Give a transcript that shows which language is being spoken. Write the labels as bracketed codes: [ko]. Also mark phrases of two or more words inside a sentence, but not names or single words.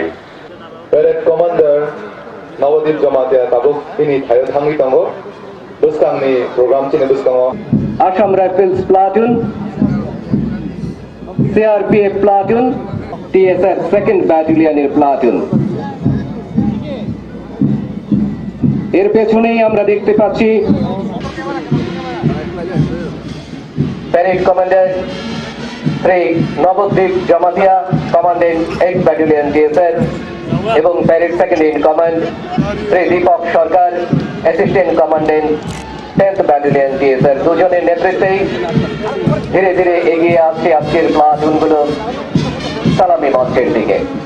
[trp] Parade Commander Navadip Jamatia tabuk ini thayo thangi tango buskang ni program chini buskango [en] Assam Rifles Platoon, CRPF Platoon, TSF 2nd Battalion Platoon। [bn] এর পেছনেই আমরা দেখতে পাচ্ছি [en] Parade Commander [bn] Sri Navadip Jamatia, [en] Commandant 8th Battalion DSR, [bn] এবং [en] Parade Second in Command [bn] Sri Deepak Sarkar, [en] Assistant Commandant 10th Battalion DSR, [bn] দুজনের নেতৃত্বেই ধীরে ধীরে এগিয়ে আসছে আজকের প্লাটুনগুলো সালামি মঞ্চের দিকে।